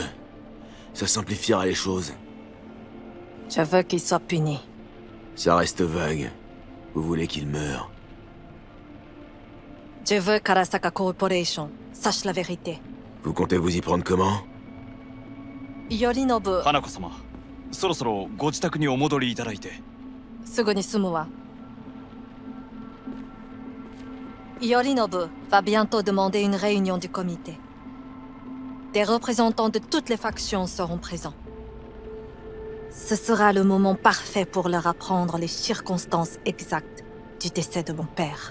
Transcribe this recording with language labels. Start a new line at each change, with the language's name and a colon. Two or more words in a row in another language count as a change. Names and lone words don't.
French: Ça simplifiera les choses. Je veux qu'il soit puni. Ça reste vague. Vous voulez qu'il meure. Je veux qu'Arasaka Corporation sache la vérité. Vous comptez vous y prendre comment? Yorinobu,
Japanese: Hanako-sama, そろそろご自宅にお戻りいただいて。すぐに済むわ。
French: Yorinobu va bientôt demander une réunion du comité. Des représentants de toutes les factions seront présents. Ce sera le moment parfait pour leur apprendre les circonstances exactes du décès de mon père.